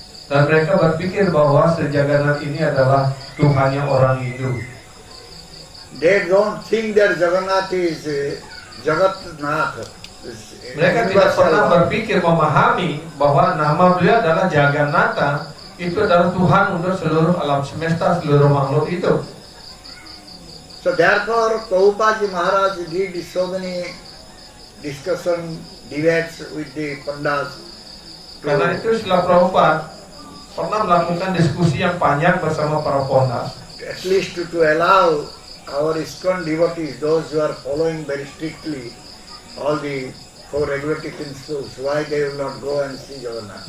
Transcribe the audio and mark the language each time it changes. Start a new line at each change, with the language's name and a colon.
Indonesian: Dan mereka berpikir bahwa Sri Jagannath ini adalah Tuhannya orang Hindu.
English: They don't think that Jagannath is Jagatnath.
Indonesian: Mereka tidak pernah berpikir memahami bahwa nama beliau adalah Jagannatha, itu adalah Tuhan untuk seluruh alam semesta, seluruh makhluk itu.
English: So therefore Prabhupada Maharaj did so many discussion, debates with the Pandas.
Indonesian: Karena itu Srila Prabhupada pernah melakukan diskusi yang panjang bersama para pondas.
English: At least to allow our ISKCON devotees, those who are following very strictly all the four regulative principles, why they will not go and see Jagannath.